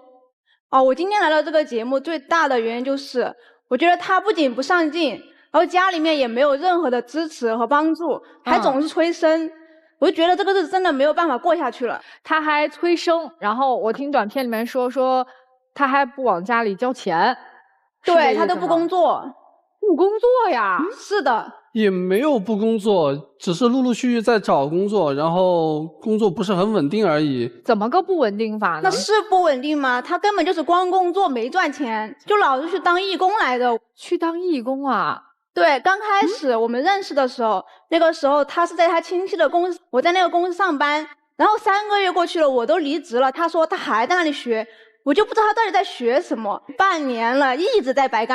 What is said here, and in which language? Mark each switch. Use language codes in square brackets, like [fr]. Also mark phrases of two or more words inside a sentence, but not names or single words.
[zh] 我今天來到這個節目最大的原因就是，我覺得她不僅不上進，然後家裡面也沒有任何的支持和幫助，還總是催生。我就覺得這個日子真的沒有辦法過下去了。她還催生，然後我聽短片裡面說她還不往家裡交錢。對，他都不工作。不工作呀？是的。也沒有不工作，只是陸陸續續在找工作，然後工作不是很穩定而已。怎麼個不穩定法呢？那是不穩定嗎？他根本就是光工作沒賺錢，就老是去當義工來的。去當義工啊？對，剛開始我們認識的時候，那個時候他是在他親戚的公司，我在那個公司上班，然後3個月過去了，我都離職了，他說他還在那裡學。我就不知道他到底在學什麼，半年了，一直在白幹。